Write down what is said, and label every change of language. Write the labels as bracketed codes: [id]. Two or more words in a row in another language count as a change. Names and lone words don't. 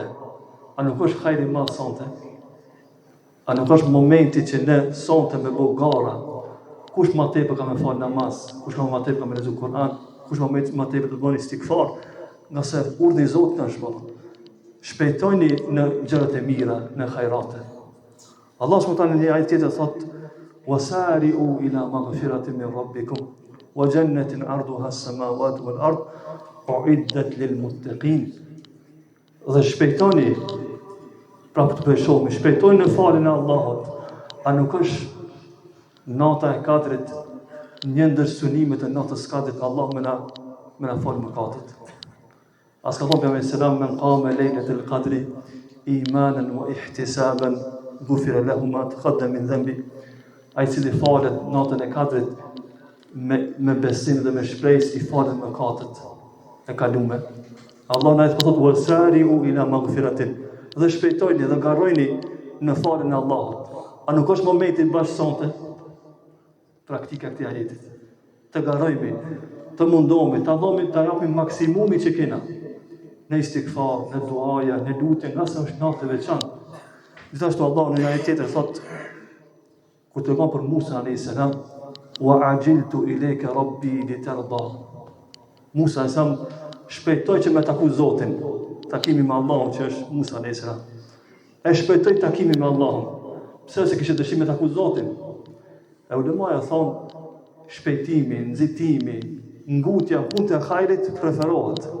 [sq] A nuk është hajri ma sonte? A nuk është momenti që ne sonte me bo gara? Kush ma tepër ka me falë namaz? Kush ma tepër ka me lezu Kur'an? Kush ma tepër të bëni istighfar? Nga se urdhni i Zotit është bërë. Shpejtojni në gjërat e mira, në hajrate. [ar] الله سبحانه [sq] në një ajet tjetër thotë: [ar] "وسارعوا إلى مغفرة من ربكم وجنة عرضها السماوات والأرض أعدت للمتقين." [sq] Dhe shpejtoni, prapë të përshomi, shpejtoni në falën e Allahut. A nuk është nata e Kadrit një ndër synimet e natës Kadrit, Allah me na falë mëkatet. As ka thonë pejgamberi selam: [ar] "من قام ليلة القدر إيمانا واحتسابا غفر له ما تقدم من ذنبه." [sq] Ai cili falet natën e Kadrit me besim dhe me shpresë, i falet mëkatet e kalume. Allah na thotë: [ar] "وسارعوا إلى مغفرة." [sq] Dhe shpejtojni dhe garrojni në falën e Allahut. A nuk është momenti bashkë sonte? Praktika këtij ajetit. Të garrojmë, të mundohemi, të japim maksimumi që kena. Në istighfar, në duaja, në lutje, nga sa është natë e veçantë. Gjithashtu Allah në një ajet tjetër thotë, kur të kanë për Musa [ar] عليه السلام: "وعجلت إليك رب لترضى." [sq] Musa [ar] عليه السلام [sq] shpejtoj që me taku Zotin, takimi me Allahun që është Musa [ar] عليه السلام. [sq] E shpejtoj takimi me Allahun. Pse se kishte dëshirë me taku Zotin? E ulemaja thonë, shpejtimi, nxitimi, ngutja, punë të hajrit preferohet.